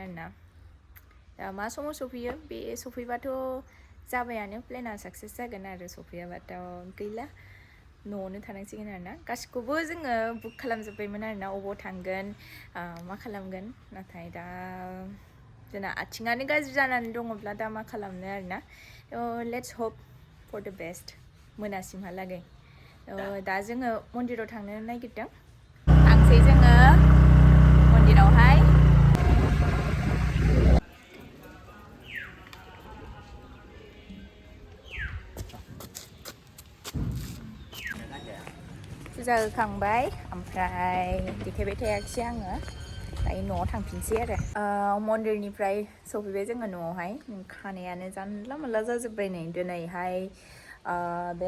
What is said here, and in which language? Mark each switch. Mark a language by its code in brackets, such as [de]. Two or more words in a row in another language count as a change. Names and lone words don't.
[brx] आरोना दा मा समाव सफैयो बे सफैबाथ' जाबायानो प्लेना साक्सेस जागोन आरो सफैयाबाथ' गैला न'आवनो थानांसिगोन आरोना गासिखौबो जोङो बुक खालामजोब्बायमोन आरोना अबाव थांगोन मा खालामगोन नाथाय दा जोंना आथिङानो गाज्रि जानानै दङब्ला दा मा खालामनो आरोना [en] let's hope for the best [brx] मोनासिमहालागै दा जोङो मन्दिराव थांनो नागिरदों थांसै जोङो मन्दिरावहाय फुजा होखांबाय ओमफ्राय देखायबाय थायाखिसै आङो दायो न'आव थांफिनसै आरो मन्दिरनिफ्राय सफैबाय जोङो न'आवहाय खानायानो जानला मोनला जाजोब्बाय नै दिनैहाय बे